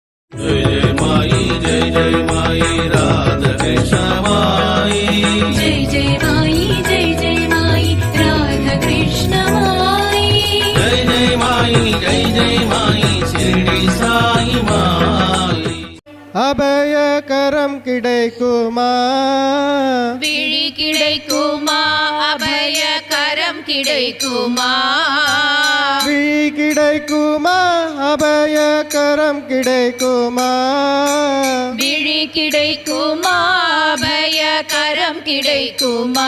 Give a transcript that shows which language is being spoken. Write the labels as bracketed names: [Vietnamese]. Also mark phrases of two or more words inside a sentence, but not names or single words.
[Hindi] जय जय माई राधा कृष्ण माई जय जय माई राधा कृष्ण माई जय माई शिरडी साई माई [Tamil] அபயகரம் கிடைக்குமா விழி கிடைக்குமா அபயகரம் கிடைக்குமா விழி கிடைக்குமா அபயகரம் கிடைக்குமா விழி கிடைக்குமா அபயகரம் கிடைக்குமா